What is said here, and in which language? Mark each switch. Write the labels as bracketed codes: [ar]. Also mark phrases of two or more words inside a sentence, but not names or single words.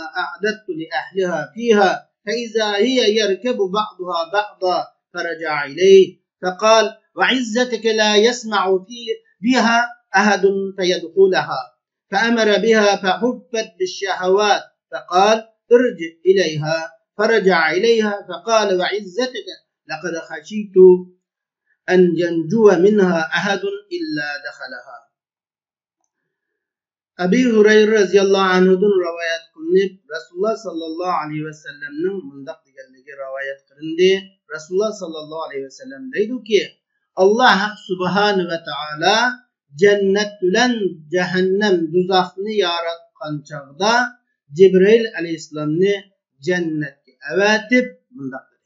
[ar] أعددت لأهلها فيها فإذا هي يركب بعضها بعضا فرجع إليه فقال وعزتك لا يسمع بها أحد فيدخلها فأمر بها فحبت بالشهوات فقال ارجع إليها فرجع إليها فقال وعزتك لقد خشيت أن ينجو منها أحد إلا دخلها. [uz] Abi Hurayra [ar] رضي الله عنه [uz] rivoyat qilinib, Rasululloh [ar] صلى الله عليه وسلم [uz] mundaq deganligi rivoyat qilindi. Rasululloh [ar] صلى الله عليه وسلم [uz] deydi-ki, Alloh [ar] سبحانه وتعالى [uz] jannat bilan jahannam do'zaxni yaratgan chaqda Jibril alayhissalomni jannatga avatib mundaq dedi.